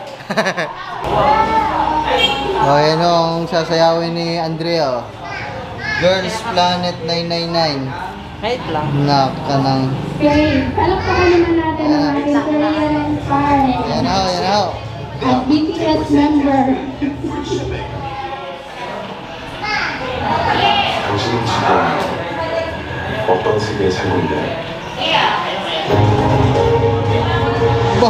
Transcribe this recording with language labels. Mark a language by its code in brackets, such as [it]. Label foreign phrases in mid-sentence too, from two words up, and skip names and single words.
[tl] Ayan o, ang sasayawin ni Andrea. Oh. Girls Planet 999. Wait lang. Nakanang. Okay, palakpakan naman natin ang ating Korean Inspired. Ayan o, ayan o. At BTS member. [ko] 당신은 지금 어떤 세계에 살고 있나요? Bah!